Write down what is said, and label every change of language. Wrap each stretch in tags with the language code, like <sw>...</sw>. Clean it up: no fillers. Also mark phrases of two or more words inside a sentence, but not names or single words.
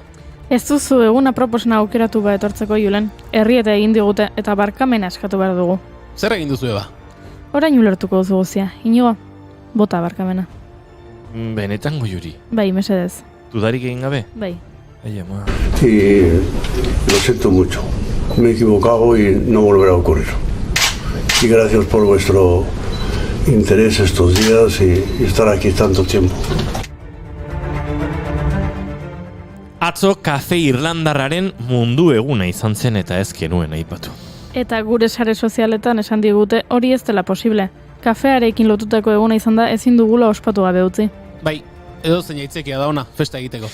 <eu>Ez duzu eguna proposna aukeratu ba etortzeko, Julen. Herrieta egin digute eta barkamena eskatu behar dugu. Zer egin duzu eba? Orain ulertuko duzu guztia. Inigo, bota barkamena. Benetan Goiuri. Bai, mesedez. Dudarik egin gabe? Bai. Ai, ama.</eu> <es>Y lo siento mucho. Me he equivocado y no volverá a ocurrir. Y gracias por vuestro interés estos días y estar aquí tanto tiempo.</es> <eu>Atzo kafe irlandarraren mundu eguna izan zen eta ez genuen aipatu. Eta gure sare sozialetan esan digute hori ez dela posible. Kafearekin lotutako eguna izan da ezin dugula ospatu gabe utzi. Bai, edo zein aitzekia da ona, festa egiteko.</eu>